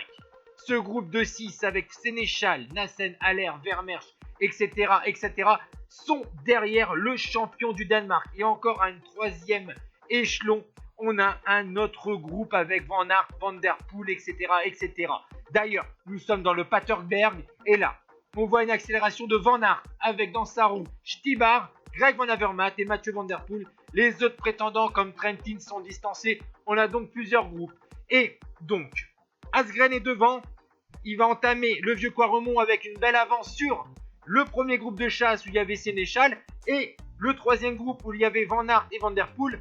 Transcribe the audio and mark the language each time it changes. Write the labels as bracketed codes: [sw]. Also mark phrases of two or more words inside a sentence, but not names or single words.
[fr] Ce groupe de 6 avec Sénéchal, Nassen, Haller, Vermeersch, etc., sont derrière le champion du Danemark. Et encore à un troisième échelon, on a un autre groupe avec Van Aert, Van der Poel, etc. D'ailleurs, nous sommes dans le Paterberg et là, on voit une accélération de Van Aert avec dans sa roue Stibar, Greg Van Avermaet et Mathieu Van der Poel. Les autres prétendants comme Trentin sont distancés. On a donc plusieurs groupes. Et donc, Asgreen est devant. Il va entamer le vieux Quaremont avec une belle avance sur le premier groupe de chasse où il y avait Sénéchal et le troisième groupe où il y avait Van Aert et Van der Poel.